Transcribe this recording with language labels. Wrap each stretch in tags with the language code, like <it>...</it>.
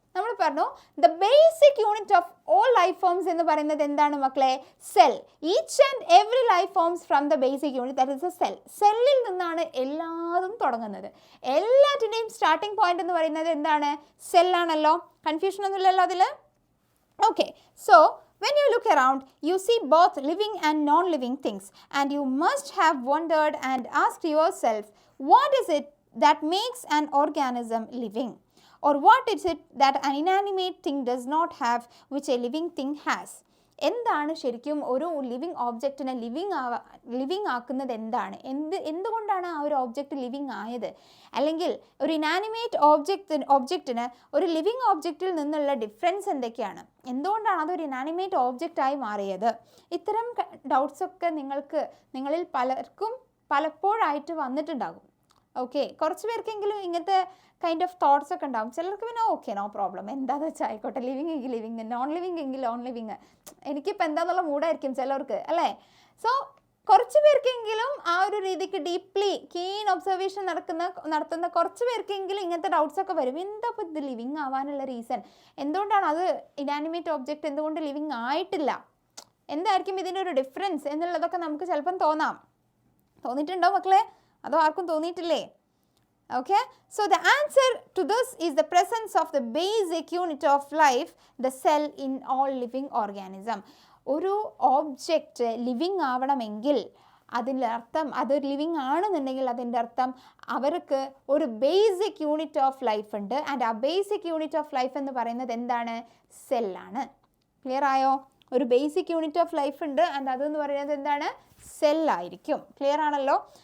<ml>നമ്മൾ പറഞ്ഞു</ml> <en>the basic unit of all life forms</en> <ml>എന്ന് പറയുന്നത് എന്താണ് മക്കളെ? Cell.</ml> <en>Each and every life forms from the basic unit, that is a cell.</en> <ml>സെല്ലിൽ നിന്നാണ് എല്ലാതും തുടങ്ങുന്നത്. എല്ലാറ്റിൻ്റെയും സ്റ്റാർട്ടിംഗ് പോയിന്റ് എന്ന് പറയുന്നത് എന്താണ്? സെല്ലാണല്ലോ. കൺഫ്യൂഷൻ ഒന്നുമില്ലല്ലോ അതിൽ?</ml> <en>Okay, so when you look around, you see both living and non-living things, and you must have wondered and asked yourself, what is it that makes an organism living? Or what is it that an inanimate thing does not have which a living thing has?</en> <ml>എന്താണ് ശരിക്കും ഒരു living ഓബ്ജക്റ്റിനെ living ആക്കുന്നത്? എന്തുകൊണ്ടാണ് ആ ഒരു object living ആയത്? അല്ലെങ്കിൽ ഒരു ഇനാനിമേറ്റ് ഓബ്ജക്റ്റിന് ഒരു ലിവിങ് ഓബ്ജക്റ്റിൽ നിന്നുള്ള ഡിഫറൻസ് എന്തൊക്കെയാണ്? എന്തുകൊണ്ടാണ് അതൊരു ഇനാനിമേറ്റ് ഓബ്ജക്റ്റായി മാറിയത്? ഇത്തരം ഡൗട്ട്സൊക്കെ നിങ്ങളിൽ പലർക്കും പലപ്പോഴായിട്ട് വന്നിട്ടുണ്ടാകും. ഓക്കെ, കുറച്ച് പേർക്കെങ്കിലും ഇങ്ങനത്തെ കൈൻഡ് ഓഫ് തോട്ട്സ് ഒക്കെ ഉണ്ടാവും. ചിലർക്ക് പിന്നെ ഓക്കെ നോ പ്രോബ്ലം, എന്താണെന്ന് വെച്ചാൽ ആയിക്കോട്ടെ, ലിവിങ് എങ്കിൽ ലിവിങ്, നോൺ ലിവിങ് എങ്കിൽ നോൺ ലിവിങ്, എനിക്കിപ്പോൾ എന്താണെന്നുള്ള മൂഡായിരിക്കും ചിലർക്ക് അല്ലേ. സോ കുറച്ച് പേർക്കെങ്കിലും ആ ഒരു രീതിക്ക് ഡീപ്ലി കീൻ ഒബ്സർവേഷൻ നടത്തുന്ന കുറച്ച് പേർക്കെങ്കിലും ഇങ്ങനത്തെ ഡൗട്ട്സ് ഒക്കെ വരും. എന്താ ഇപ്പോൾ ഇത് ലിവിങ് ആവാനുള്ള റീസൺ, എന്തുകൊണ്ടാണ് അത് ഇനാനിമേറ്റ് ഒബ്ജക്റ്റ് എന്തുകൊണ്ട് ലിവിങ് ആയിട്ടില്ല, എന്തായിരിക്കും ഇതിൻ്റെ ഒരു ഡിഫറൻസ് എന്നുള്ളതൊക്കെ നമുക്ക് ചിലപ്പം തോന്നിയിട്ടുണ്ടോ മക്കളെ? അതോ ആർക്കും തോന്നിയിട്ടില്ലേ?</ml> <en>Okay, so the answer to this is the presence of the basic unit of life, the cell, in all living organism.</en> <ml>ഒരു ഓബ്ജക്റ്റ് ലിവിങ് ആവണമെങ്കിൽ അതിൻ്റെ അർത്ഥം അത് ലിവിങ് ആണെന്നുണ്ടെങ്കിൽ അതിൻ്റെ അർത്ഥം അവർക്ക് ഒരു ബേസിക് യൂണിറ്റ് ഓഫ് ലൈഫ് ഉണ്ട്. ആൻഡ് ആ ബേസിക് യൂണിറ്റ് ഓഫ് ലൈഫ് എന്ന് പറയുന്നത് എന്താണ്? സെല്ലാണ്. ക്ലിയർ ആയോ? ഒരു ബേസിക് യൂണിറ്റ് ഓഫ് ലൈഫ് ഉണ്ട്, ആൻഡ് അതെന്ന് പറയുന്നത് എന്താണ്? സെല്ലായിരിക്കും. ക്ലിയർ ആണല്ലോ?</ml>